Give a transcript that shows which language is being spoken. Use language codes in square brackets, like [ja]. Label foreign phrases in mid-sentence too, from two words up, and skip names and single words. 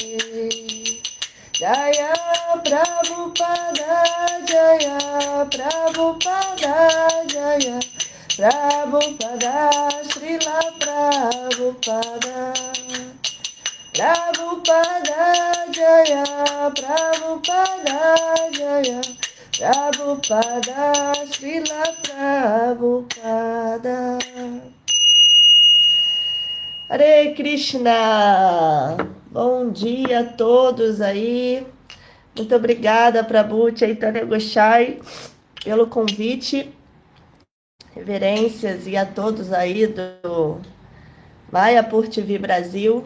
[sa] Jaya Prabhupada Jaya Prabhupada Jaya Prabhupada Srila Prabhupada Prabhupada Jaya Prabhupada Jaya Prabhupada Srila Prabhupada. Hare Krishna! [pt] Bom dia a todos aí. Muito obrigada, Prabhu Chaitanya Goshai, pelo convite. Reverências e a todos aí do Mayapur TV Brasil.